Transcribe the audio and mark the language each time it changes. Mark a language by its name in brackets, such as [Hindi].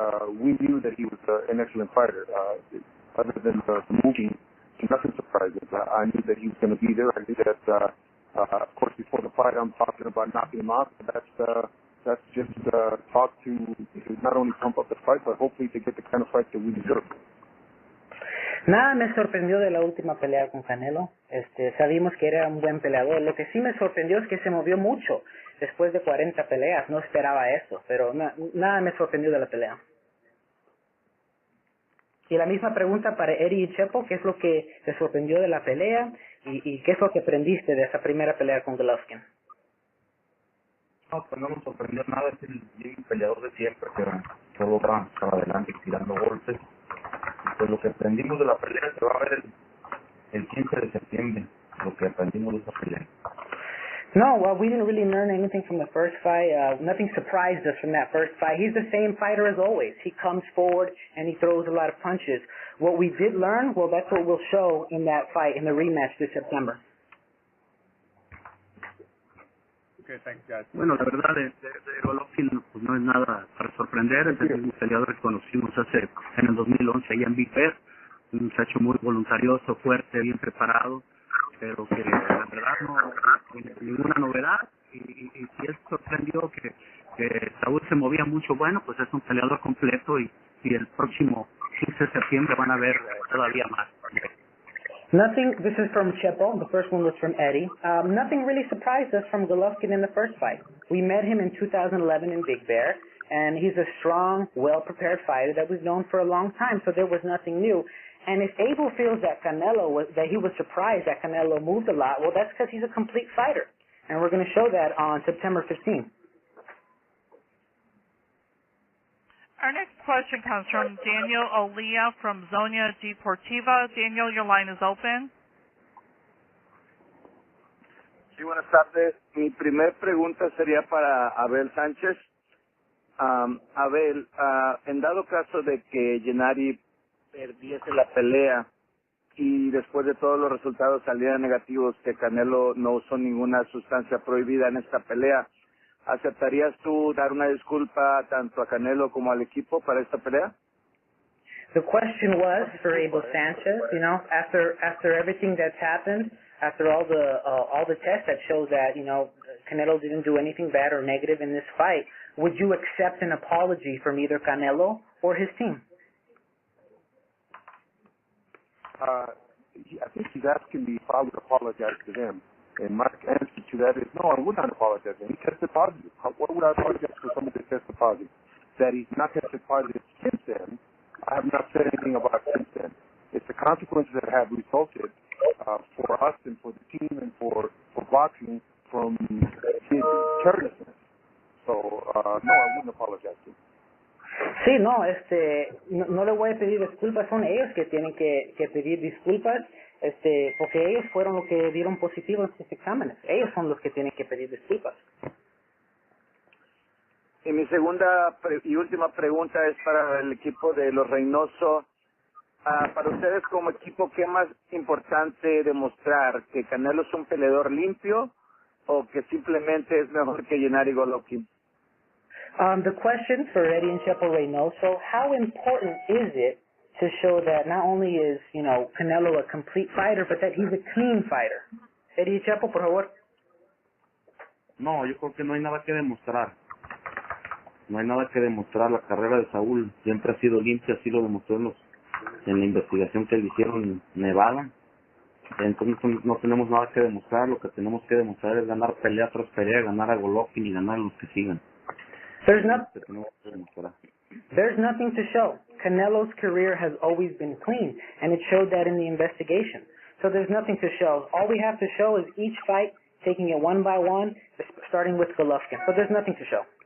[English] We knew that he was an excellent fighter. Other than the moving, nothing surprising. I knew that he was going to be there. I knew that, of course, before the fight, I'm talking about knocking him out. That's just talk to not only pump up the fight, but hopefully to get the kind of fight that we deserve. [Spanish] Nada me sorprendió de la última pelea con Canelo. Sabíamos que era un buen peleador. Lo que sí me sorprendió es que se movió mucho después de 40 peleas. No esperaba eso, pero nada me sorprendió de la pelea. Y la misma pregunta para Eddie y Chepo, ¿qué es lo que te sorprendió de la pelea y qué es lo que aprendiste de esa primera pelea con Golovkin? No, pues no nos sorprendió nada, es el mismo peleador de siempre, que solo va para adelante tirando golpes. Y pues lo que aprendimos de la pelea se va a ver el 15 de septiembre, lo que aprendimos de esa pelea. [English] No, well, we didn't really learn anything from the first fight. Nothing surprised us from that first fight. He's the same fighter as always. He comes forward and he throws a lot of punches. What we did learn, well, that's what we'll show in that fight, in the rematch this September. Okay, thanks, guys. [Spanish] Bueno, la verdad de Golovkin pues no es nada para sorprender. Es el mismo peleador que conocimos en el 2011 allá en Big Bear. Un muchacho muy voluntarioso, fuerte, bien preparado, pero que la verdad no ninguna novedad. Y si él sorprendió que Saúl se movía mucho, bueno, pues es un peleador completo y el próximo 15 de septiembre van a ver todavía más. [English] Nothing, this is from CHEPO, the first one was from Eddie. Nothing really surprised us from Golovkin in the first fight. We met him in 2011 in Big Bear, and he's a strong, well-prepared fighter that we've known for a long time, so there was nothing new. And if Abel feels that he was surprised that Canelo moved a lot, well, that's because he's a complete fighter. And we're going to show that on September 15th. Our next question comes from Daniel Olea from Zona Deportiva. Daniel, your line is open. [Spanish] Sí, buenas tardes. Mi primer pregunta sería para Abel Sánchez. Abel, en dado caso de que Gennady perdiese la pelea y después de todos los resultados salieran negativos, que Canelo no usó ninguna sustancia prohibida en esta pelea, ¿aceptarías tú dar una disculpa tanto a Canelo como al equipo para esta pelea? [English] The question was for Abel Sanchez, you know, after everything that's happened, after all the tests that show that, you know, Canelo didn't do anything bad or negative in this fight, would you accept an apology from either Canelo or his team? I think he's asking me if I would apologize to them. And my answer to that is, no, I would not apologize. He tested positive. Why would I apologize for someone that tested positive? That he's not tested positive since then, I have not said anything about since then. It's the consequences that have resulted for us and for the team and for boxing from his carelessness. So, no, I wouldn't apologize to him. [Spanish] Sí, no, no le voy a pedir disculpas, son ellos que tienen que pedir disculpas, porque ellos fueron los que dieron positivo en estos exámenes. Ellos son los que tienen que pedir disculpas. Y mi segunda y última pregunta es para el equipo de los Reynoso. Para ustedes como equipo, ¿qué es más importante demostrar? ¿Que Canelo es un peleador limpio o que simplemente es mejor que Gennady Golovkin? [English] The question for Eddie and Chepo Reynoso, how important is it to show that not only is, Canelo a complete fighter, but that he's a clean fighter. [Spanish] Eddie Chepo, por favor. No, yo creo que no hay nada que demostrar. No hay nada que demostrar. La carrera de Saúl siempre ha sido limpia, así lo demostró en la investigación que le hicieron en Nevada. Entonces no tenemos nada que demostrar. Lo que tenemos que demostrar es ganar pelea tras pelea, ganar a Golovkin y ganar a los que sigan. [English] There's nothing to show. Canelo's career has always been clean, and it showed that in the investigation. So there's nothing to show. All we have to show is each fight, taking it one by one, starting with Golovkin. So there's nothing to show.